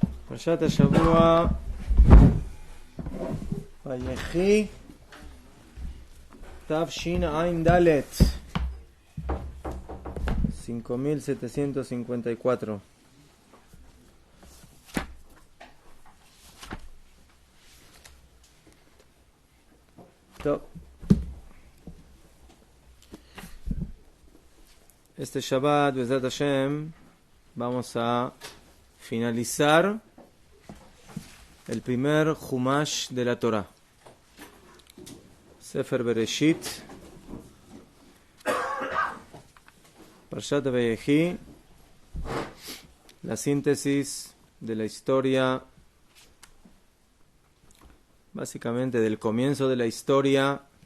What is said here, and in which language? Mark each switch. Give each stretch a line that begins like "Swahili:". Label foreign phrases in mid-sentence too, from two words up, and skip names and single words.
Hebrew: פרשת השבוע, ויחי, תש עין דלת, 5754.
Spanish: Este Shabbat,
Hebrew: בעזרת השם,
Spanish: vamos a finalizar el primer Chumash de la Torah, Sefer Bereshit, Parshat Vayechi, la síntesis de la historia, básicamente del comienzo de la historia,